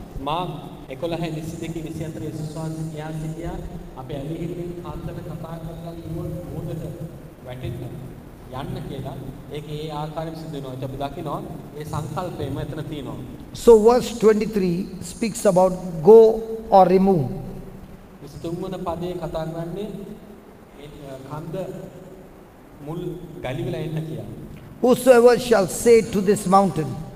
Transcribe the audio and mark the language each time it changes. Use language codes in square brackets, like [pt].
[si] මා 11 22 24 යේසුස් වහන්සේ කියා සිටියා අපේ ඇලිහිල්ලෙන් කාන්තට කතා කරලා කිව්වොත් මොකද වැටෙන්න යන්න කියලා. ඒක ඒ ආකාරයෙන් සිද්ධ වෙනවා. ඒක අපි දකිනවා. ඒ සංකල්පයම එතන තියෙනවා. [en] So verse 23 speaks about go or remove. [si] 23 වන පදයේ කතා කරන්නේ කන්ද මුල් ගලිවලා එන්න කියා. [en] Whosoever shall say to this mountain.